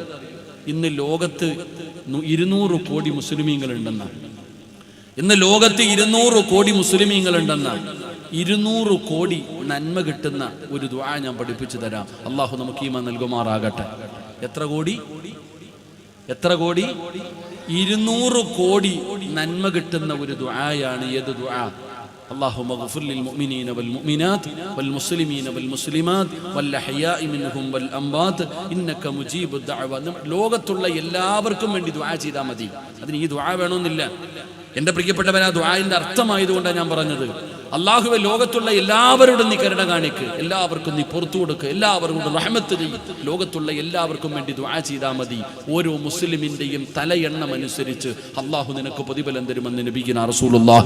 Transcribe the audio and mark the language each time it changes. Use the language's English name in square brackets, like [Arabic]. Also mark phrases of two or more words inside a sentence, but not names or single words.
[Malayalam] ഇന്ന് ലോകത്ത് 200 കോടി മുസ്ലിമീങ്ങളുണ്ടെന്ന, ഇന്ന് ലോകത്ത് 200 കോടി മുസ്ലിമീങ്ങളുണ്ടെന്ന, 200 കോടി നന്മ കിട്ടുന്ന ഒരു ദുആ ഞാൻ പഠിപ്പിച്ചു തരാം. അല്ലാഹു നമുക്ക് ഈമാൻ നൽകുമാറാകട്ടെ. എത്ര കോടി? 200 കോടി നന്മ കിട്ടുന്ന ഒരു ദുആയാണ്. ഏത് ദുആ? [Arabic] اللهم اغفر للمؤمنين والمؤمنات والمسلمين والمسلمات والأحياء منهم والأموات إنك مجيب الدعوات. [Malayalam] ലോകത്തുള്ള എല്ലാവർക്കും വേണ്ടി ദുആ ചെയ്താൽ മതി. അതിന് ഈ ദുആ വേണമെന്നില്ല. എൻ്റെ പ്രിയപ്പെട്ടവൻ, ആ ദുആഇന്റെ അർത്ഥമായതുകൊണ്ടാണ് ഞാൻ പറഞ്ഞത്. അല്ലാഹുവേ, ലോകത്തുള്ള എല്ലാവരോടും നീ കരുണ കാണിക്ക്, എല്ലാവർക്കും നീ പുറത്തു കൊടുക്ക്, എല്ലാവർക്കും റഹ്മത്ത് ചെയ്യ്. ലോകത്തുള്ള എല്ലാവർക്കും വേണ്ടി ദുആ ചെയ്താൽ മതി. ഓരോ മുസ്ലിമിന്റെയും തലയെണ്ണം അനുസരിച്ച് അല്ലാഹു നിനക്ക് പ്രതിഫലം തരുമെന്ന് [Arabic] نبينا رسول الله.